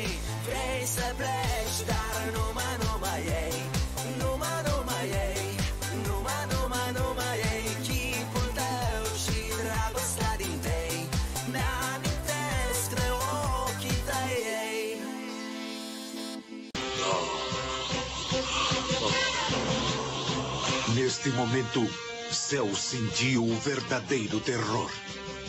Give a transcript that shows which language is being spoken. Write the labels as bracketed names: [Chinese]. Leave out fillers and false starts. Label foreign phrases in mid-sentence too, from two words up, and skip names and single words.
[Romanian] Vrei să pleci, dar numai ei, numai ei, numai ei, chipul tău și dragostea din tei mi-amintesc de ochii tăi, ei. [Portuguese] Neste momento, o céu sentiu o verdadeiro terror.